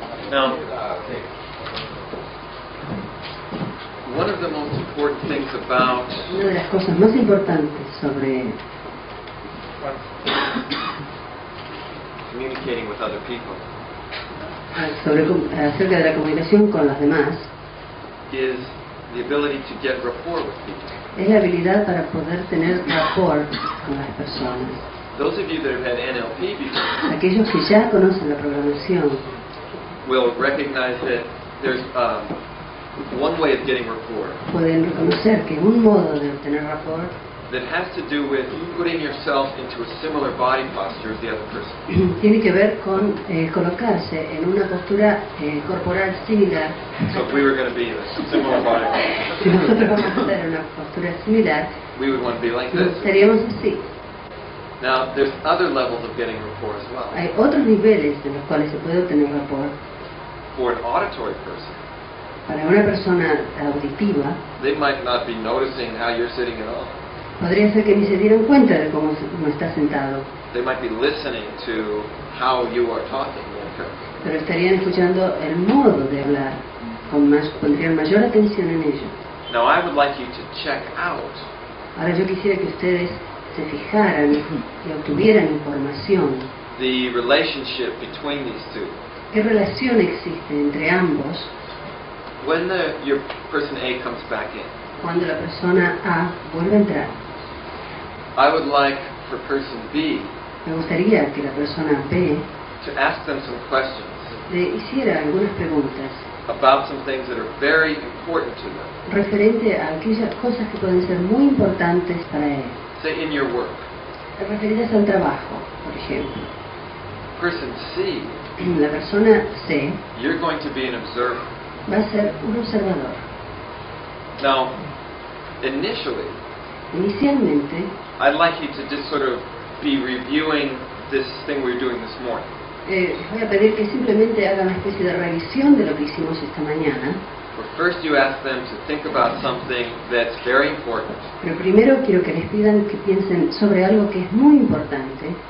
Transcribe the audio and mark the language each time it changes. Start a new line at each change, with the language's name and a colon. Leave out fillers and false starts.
English: Now, one of the most important things about
Spanish: Una de las cosas más importantes sobre
English: communicating with other people
Spanish: acerca de la comunicación con los demás
English: is the ability to get rapport with people.
Spanish: es la habilidad para poder tener rapport con las personas.
English: Those of you that have had NLP before
Spanish: Aquellos que ya conocen la programación
English: will recognize that there's one way of getting rapport
Spanish: pueden reconocer que un modo de obtener rapport
English: that has to do with putting yourself into a similar body posture as the other person.
Spanish: tiene que ver con colocarse en una postura corporal similar.
English: So if we were going to be in a similar body
Spanish: Si
English: posture,
Spanish: nosotros vamos a hacer una postura similar,
English: we would want to be like this.
Spanish: estaríamos así.
English: Now, there's other levels of getting rapport as well.
Spanish: Hay otros niveles en los cuales se puede obtener rapport.
English: For an auditory person,
Spanish: Para una persona auditiva,
English: they might not be noticing how you're sitting at all.
Spanish: podría ser que ni se dieran cuenta de cómo está sentado,
English: They might be listening to how you are talking.
Spanish: pero estarían escuchando el modo de hablar, pondrían mayor atención en ello.
English: Now, I would like you to check out
Spanish: Ahora yo quisiera que ustedes se fijaran y obtuvieran información.
English: the relationship between these two.
Spanish: ¿Qué relación existe entre ambos
English: When your person A comes back in,
Spanish: cuando la persona A vuelve a entrar?
English: I would like for person B
Spanish: Me gustaría que la persona B
English: to ask them some questions
Spanish: le hiciera algunas preguntas
English: about some things that are very important to them.
Spanish: Referente a aquellas cosas que pueden ser muy importantes para él.
English: Say in your work.
Spanish: Referidas al trabajo, por ejemplo.
English: Person C,
Spanish: La persona C
English: you're going to be an observer.
Spanish: va a ser un observador.
English: Now, initially,
Spanish: Inicialmente,
English: I'd like you to just sort of be reviewing this thing we were doing this morning.
Spanish: les voy a pedir que simplemente hagan una especie de revisión de lo que hicimos esta mañana.
English: But first you ask them to think about something that's very important,
Spanish: Pero primero quiero que les pidan que piensen sobre algo que es muy importante